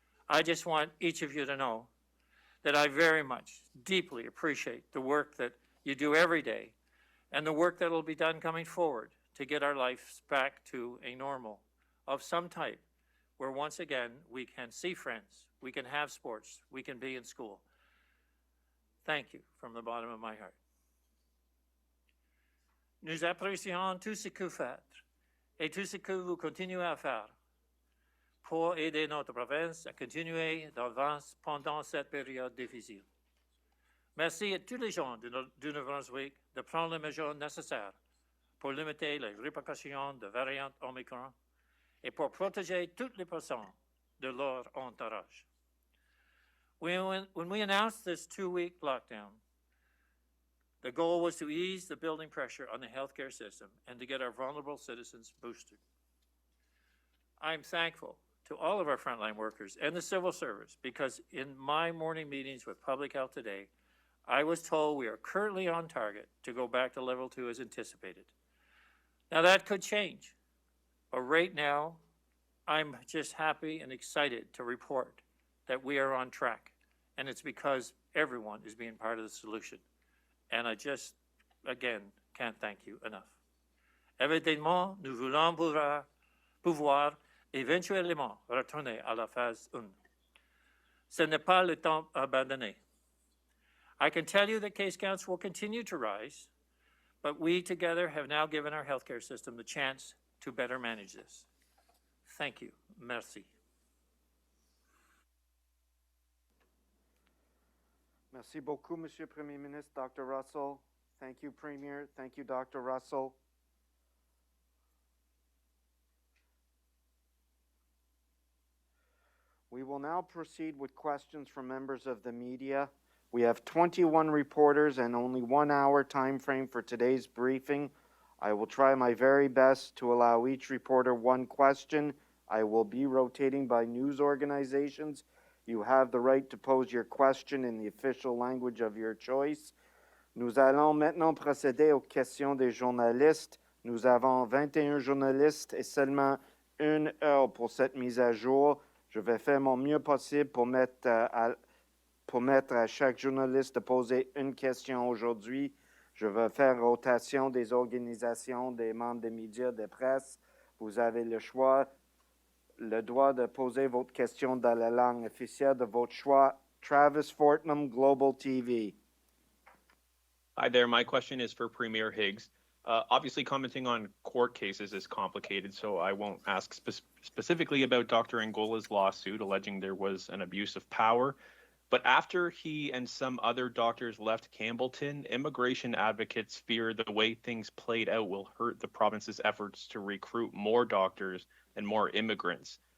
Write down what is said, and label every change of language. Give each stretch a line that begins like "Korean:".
English: I just want each of you to know that I very much, deeply appreciate the work that you do every day and the work that will be done coming forward to get our lives back to a normal of some type where once again we can see friends, we can have sports, we can be in school. Thank you from the bottom of my heart.
French: Nous apprécions tout ce que vous faites et tout ce que vous continuez à faire pour aider notre province à continuer d'avance pendant cette période difficile. Merci à tous les gens du Nouveau-Brunswick de prendre les mesures nécessaires pour limiter les répercussions de variante Omicron et pour protéger toutes les personnes de leur entourage.
English: When we announced this 2-week lockdown, the goal was to ease the building pressure on the healthcare system and to get our vulnerable citizens boosted. I'm thankful to all of our frontline workers and the civil service because in my morning meetings with Public Health today, I was told we are currently on target to go back to level 2 as anticipated. Now that could change, but right now, I'm just happy and excited to report that we are on track, and it's because everyone is being part of the solution. And I just, again, can't thank you enough.
French: Évidemment, nous voulons pouvoir éventuellement retourner à la phase 1. Ce n'est pas le temps abandonné.
English: I can tell you that case counts will continue to rise, but we together have now given our healthcare system the chance to better manage this. Thank you. Merci.
French: Merci beaucoup, Monsieur Premier Ministre, Dr. Russell.
English: Thank you, Premier. Thank you, Dr. Russell. We will now proceed with questions from members of the media. We have 21 reporters and only 1 hour time frame for today's briefing. I will try my very best to allow each reporter one question. I will be rotating by news organizations. You have the right to pose your question in the official language of your choice.
French: Nous allons maintenant procéder aux questions des journalistes. Nous avons 21 journalistes et seulement 1 heure pour cette mise à jour. Je vais faire mon mieux possible pour mettre à chaque journaliste de poser une question aujourd'hui. Je vais faire rotation des organisations, des membres des médias, des presse. Vous avez le droit de poser votre question dans la langue officielle de votre choix.
English: Travis Fortnum, Global TV. Hi there. My question is for Premier Higgs. Obviously, commenting on court cases is complicated, so I won't ask specifically about Dr. Angola's lawsuit alleging there was an abuse of power. But after he and some other doctors left Campbellton, immigration advocates fear the way things played out will hurt the province's efforts to recruit more doctors and more immigrants.